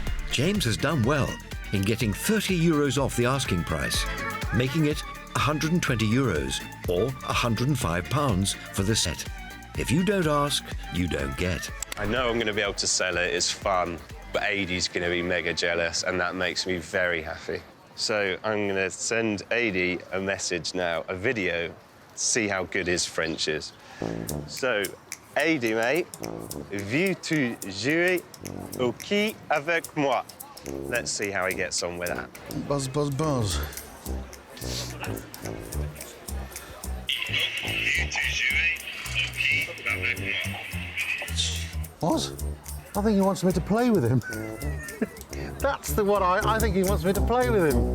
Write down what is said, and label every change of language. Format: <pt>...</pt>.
<en>James has done well in getting 30 euros off the asking price, making it 120 euros or 105 pounds for the set. If you don't ask, you don't get. I know I'm going to be able to sell it, it's fun, but Adi's going to be mega jealous, and that makes me very happy. So I'm going to send Adi a message now, a video, to see how good his French is. So, Adi, mate,</en> <fr>veux-tu jouer au qui avec moi?</fr> <en>Let's see how he gets on with that. Buzz, buzz, buzz. What? I think he wants me to play with him. That's the one I think he wants me to play with him.</en>